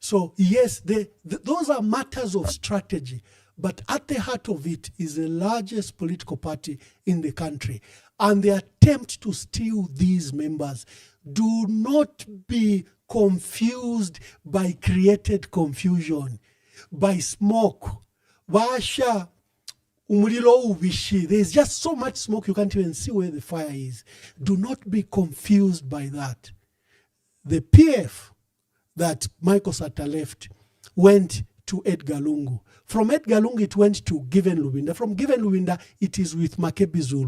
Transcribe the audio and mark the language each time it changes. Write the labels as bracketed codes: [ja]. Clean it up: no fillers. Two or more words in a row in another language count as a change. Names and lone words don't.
[en] So yes, those are matters of strategy, but at the heart of it is the largest political party in the country. And the attempt to steal these members, do not be confused by created confusion, by smoke. [bem] Vasha umulilo ubishi. [en] There's just so much smoke you can't even see where the fire is. Do not be confused by that. The PF that Michael Sata left went to Edgar Lungu. From Edgar Lungu, it went to Given Lubinda. From Given Lubinda, it is with Makebi Zulu.